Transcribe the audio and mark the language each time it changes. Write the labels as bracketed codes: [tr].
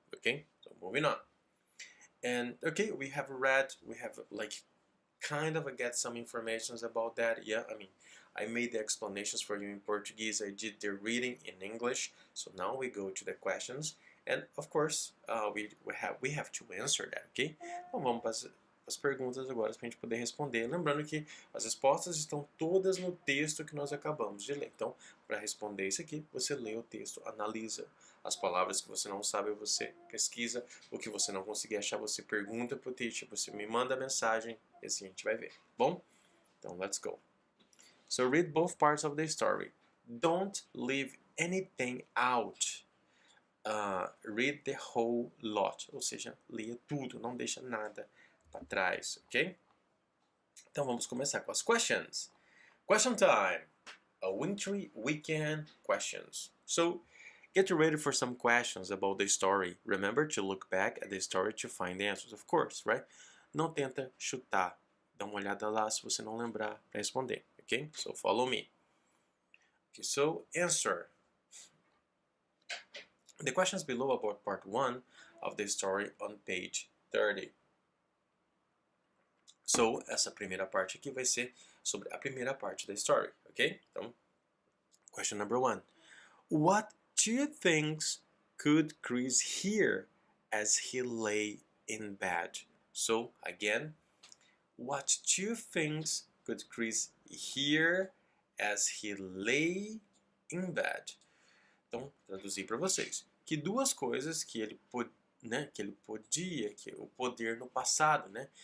[en] Okay, so moving on. And okay, we have like kind of get some informations about that. Yeah, I mean, I made the explanations for you in Portuguese. I did the reading in English. So now we go to the questions. And of course, we have to answer that, ok? [pt] Então vamos para as perguntas agora para a gente poder responder. Lembrando que as respostas estão todas no texto que nós acabamos de ler. Então, para responder isso aqui, você lê o texto, analisa as palavras que você não sabe, você pesquisa. O que você não conseguir achar, você pergunta para o teacher, você me manda mensagem e assim a gente vai ver. Bom? Então, [en] let's go. So read both parts of the story. Don't leave anything out. Read the whole lot, [pt] ou seja, leia tudo, não deixa nada para trás, ok? Então vamos começar com as questions. [en] Question time! A wintry weekend questions. So, get ready for some questions about the story. Remember to look back at the story to find the answers, of course, right? [pt] Não tenta chutar dá uma olhada lá se você não lembrar para responder, ok? [en] So follow me. Okay, so answer. The questions below about part 1 of the story on page 30. [pt] So, essa primeira parte aqui vai ser sobre a primeira parte da story, ok? Então, question number 1. [en] What two things could Chris hear as he lay in bed? So, again, what two things could Chris hear as he lay in bed? [pt] Então, traduzir para vocês. Que duas coisas que ele podia, que o poder no passado, né?